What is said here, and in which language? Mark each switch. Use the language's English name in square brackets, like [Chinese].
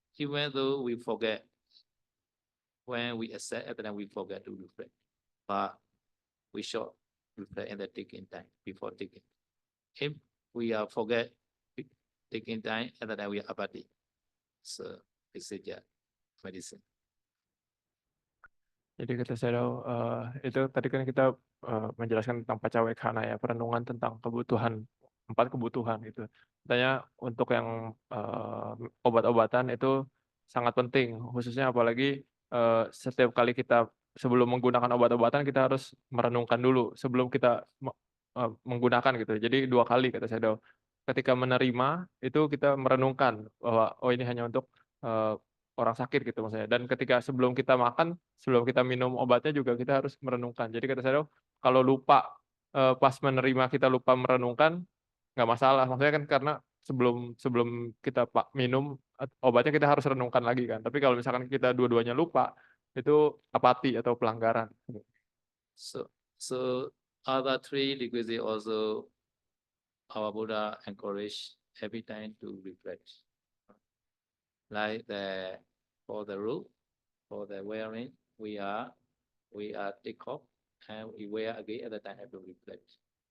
[English] Even though we forget, when we accept, other time we forget to reflect. But we should reflect in the taking time before taking. If we are forget taking time, other time we are apathy. So this is just medicine. [Indonesian] Jadi kata saya itu tadi kan kita menjelaskan tentang pacawekana ya, perenungan tentang kebutuhan, 4 kebutuhan itu. Katanya untuk yang obat-obatan itu sangat penting, khususnya apalagi setiap kali kita sebelum menggunakan obat-obatan kita harus merenungkan dulu sebelum kita menggunakan gitu. Jadi 2 kali kata saya, ketika menerima itu kita merenungkan bahwa oh ini hanya untuk orang sakit gitu maksudnya. Dan ketika sebelum kita makan, sebelum kita minum obatnya juga kita harus merenungkan. Jadi kata saya kalau lupa, pas menerima kita lupa merenungkan, nggak masalah. Maksudnya kan karena sebelum sebelum kita minum obatnya kita harus renungkan lagi kan. Tapi kalau misalkan kita dua-duanya lupa, itu apati atau pelanggaran. [English] So other three requisites also our Buddha encourage every time to reflect. Like for the roof, for the wearing, we are take off and we wear again at the time have to reflect.